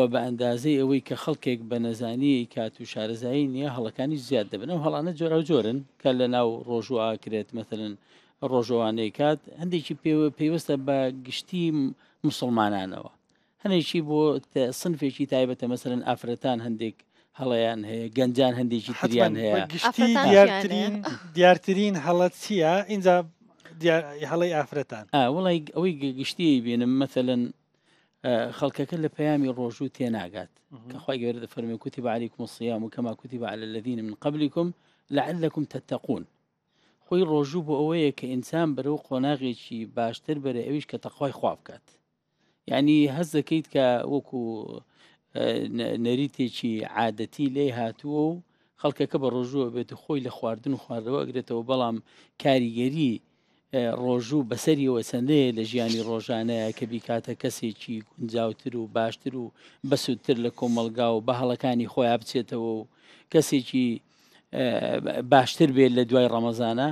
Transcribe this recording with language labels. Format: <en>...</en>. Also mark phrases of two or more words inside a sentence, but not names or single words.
<ckb>بە ئەندازەی ئەوەی کە خەڵکێک بە نەزانی کات و شارەزایی نییە هەڵەکانی زیاد دەبن و هەڵانە جۆرە و جۆرن کە لە ناو ڕۆژوە ئاکرێت مەثلەن ڕۆژەوانەی کات هەندێکی پێوەستە بە گشتی مسلمانانەوە هەنێکی بۆ سنفێکی تایبەتە مەثلەن ئافرەتان هەندێک هەڵەیان هەیە گەنجان هەندێکی تریان هەیە گشتی دیارترین هەڵەت چییە اینجا هەڵەی ئافرەتان وڵی ئەوەی گشتی بینم مەثلەن خەڵکەکە لە پەیامی ڕۆژوو تێناگات کەخوای گەورە دەفەرمێ</ckb> <ar>کوتیب عەلەیکم الصیام کەما کوتیب عەلە الذین من قبلکم لعلکم تتقون.</ar> <ckb>خۆی ڕۆژوو بۆ ئەوەیە کە ئینسان بەرەو قۆناغێکی باشتر بەرە ئەویش کە تەقوای خوا بکات. یعنی هەز دەکەیت کە وەکو نەریتێکی عادەتی لێ هاتووە و خەڵکەکە بە ڕۆژووە بێت خۆی لە خواردن و خواردەوە ئەگرێتەوە بەڵام کاریگەری ڕۆژوو بەسەریەوە چەندەیە لە ژیانی ڕۆژانەیە کە بیکاتە کەسێکی گونجاوتر و باشتر و بەسوودتر لە کۆمەلگا و بە هەڵەکانی خۆیان بچێتەوە و کەسێکی باشتر بێت لە دوای ڕەمەزانە.</ckb>